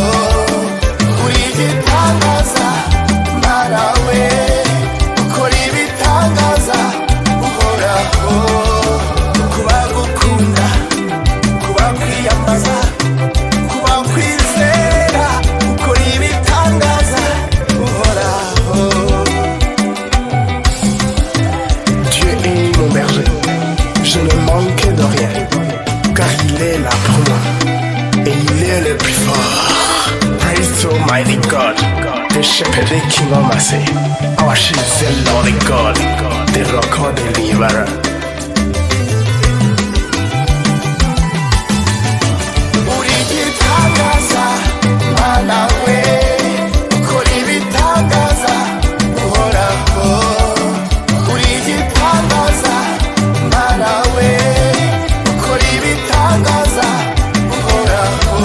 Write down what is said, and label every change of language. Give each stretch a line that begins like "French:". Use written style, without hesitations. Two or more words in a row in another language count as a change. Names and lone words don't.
Kinyarwanda: Uri igitangaza Mana we, ukora ibitangaza uhoraho. Kuba gukunda, kuba kwiyambaza, kuba kwizera, ukora ibitangaza uhoraho.
French: Dieu est mon berger, je ne manque de rien, car il est là pour moi, et il est le plus fort.
English: Praise to Almighty God, the shepherd, the king of mercy. Our shield is the Lord God, the rock of deliverer.
Kinyarwanda: Uri igitangaza Mana we, ukora ibitangaza uhoraho. Uri igitangaza Mana we, ukora ibitangaza uhoraho.